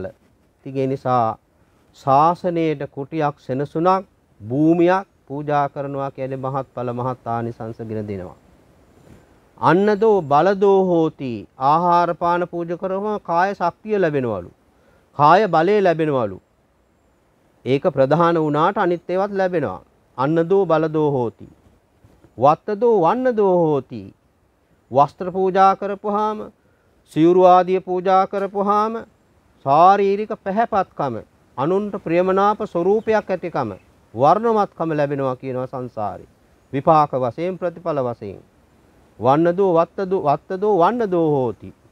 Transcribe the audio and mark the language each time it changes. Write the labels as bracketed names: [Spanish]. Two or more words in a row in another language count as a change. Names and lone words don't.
[Sinhala] ඒ නිසා ශාසනයට කුටියක් සෙනසුණක් භූමියක් පූජා කරනවා කියන්නේ මහත්ඵල මහත් ආනිසංසගෙන දෙනවා. [Pali] අන්නදෝ බලදෝ හෝති. [Sinhala] ආහාර පාන පූජා කරනවා කාය ශක්තිය ලැබෙනවලු. කාය බලය ලැබෙනවලු. ඒක ප්‍රධාන වුණාට අනිත් ඒවාත් ලැබෙනවා. [Pali] අන්නදෝ බලදෝ හෝති. වත්තදෝ වන්නදෝ හෝති. [Sinhala] වස්ත්‍ර පූජා කරපුවාම, සිවුරු ආදී පූජා කරපුවාම ශාරීරික පැහැපත්කම, අනුන්ට ප්‍රියමනාප ස්වરૂපයක් ඇතිකම, වර්ණවත්කම ලැබෙනවා කියනවා සංසාරේ. විපාක වශයෙන් ප්‍රතිඵල වශයෙන්. [Pali] වන්නදෝ වත්තදෝ වන්නදෝ හෝති.